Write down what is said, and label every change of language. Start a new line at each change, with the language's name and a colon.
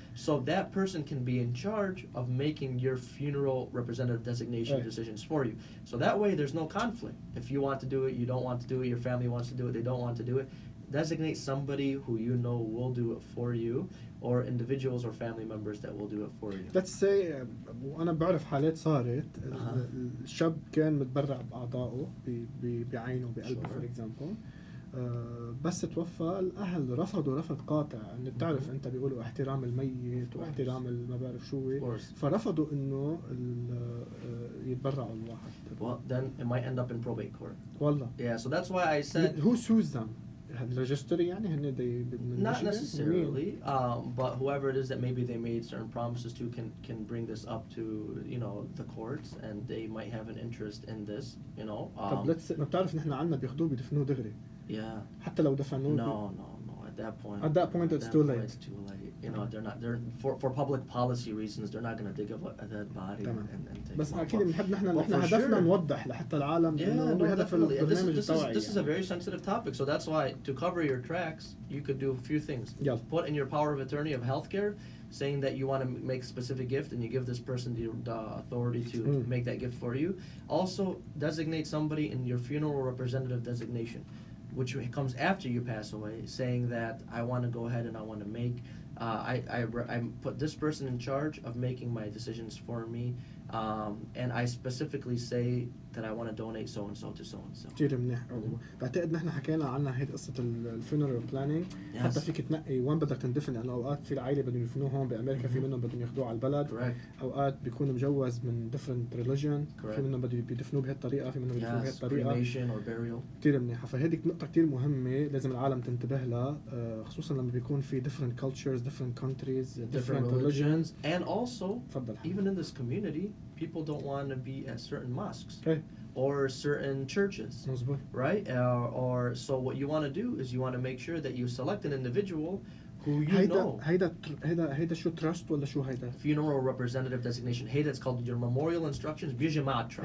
English: So that person can be in charge of making your funeral representative designation decisions for you. So that way there's no conflict. If you want to do it, you don't want to do it, your family wants to do it, they don't want to do it. Designate somebody who you know will do it for you, or individuals or family members that will do it for you. Let's say
Arabic: وأنا بعرف حالات صارت الشاب كان متبرع بأعضائه بعينه بقلبه
English: for example.
Arabic: بس توفى الأهل رفضوا رفض قاطع، إن بتعرف أنت بيقولوا احترام الميت واحترام ما بعرف شو، فرفضوا إنه يتبرعوا الواحد.
English: Well, then it might end up in probate court.
Arabic: والله.
English: Yeah, so that's why I said. Who sues them?
Arabic: الريجستري يعني هن
English: not necessarily, but whoever it is that maybe they made certain promises to can bring this up to the courts, and they might have an interest in this,
Arabic: طب ما بتعرف نحن عنا بياخذوه بيدفنوه دغري.
English: Yeah.
Arabic: حتى لو دفنوه.
English: No. At that point it's too late. It's too late. They're for public policy reasons they're not going to dig up a dead body and take.
Arabic: بس أكيد بنحب نحن هدفنا نوضح لحتى العالم إنه هدف البرنامج التوعية.
English: This is a very sensitive topic, so that's why to cover your tracks you could do a few things. Put in your power of attorney of healthcare, saying that you want to make a specific gift and you give this person the authority to make that gift for you. Also designate somebody in your funeral representative designation, which comes after you pass away, saying that I want to go ahead and I want to make, I put this person in charge of making my decisions for me. and I specifically say that I want to donate so and so to so and so.
Arabic: كتير منيح. بعتقد نحن حكينا عنها هيدي قصة الفينرال بلانينج. حتى فيك تنقي وين بدك تندفن، لأنه أوقات في العائلة بدهم يدفنوه هون بأمريكا، في منهم بدهم ياخدوه على البلد. أوقات بيكون مجوز من
English: different religion.
Arabic: في منهم بدهم يدفنوه بهالطريقة، في منهم يدفنوه بهالطريقة. كتير منيحة. فهذه نقطة كتير مهمة لازم العالم تنتبه لها، خصوصا لما بيكون في
English: different cultures, different countries, different religions. And also, even in this community, people don't want to be at certain mosques or certain churches, right? Or so what you want to do is you want to make sure that you select an individual who you know.
Arabic: هيدا شو trust ولا شو هيدا؟
English: Funeral representative designation. It's called your memorial instructions.
Arabic: بجماعة
English: trust.